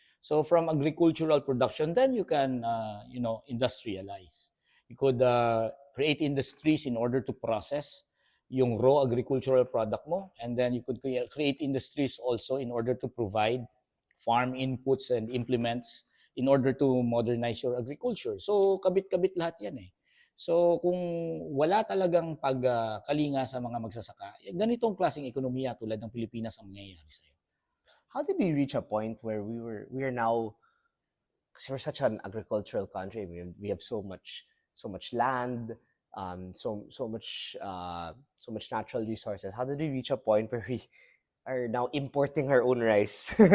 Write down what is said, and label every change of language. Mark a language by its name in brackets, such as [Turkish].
[English] So from agricultural production, then you can, industrialize. You could create industries in order to process yung raw agricultural product mo, and then you could create industries also in order to provide farm inputs and implements in order to modernize your agriculture. [Filipino] So kabit-kabit lahat yan eh. So kung wala talagang pagkalinga sa mga magsasaka, ganitong klaseng ekonomiya tulad ng Pilipinas ang mangyayari sa'yo. [English] How did we reach a point where we are now, because we're such an agricultural country, we have so much land, so much natural resources. How did we reach a point where we are now importing our own rice?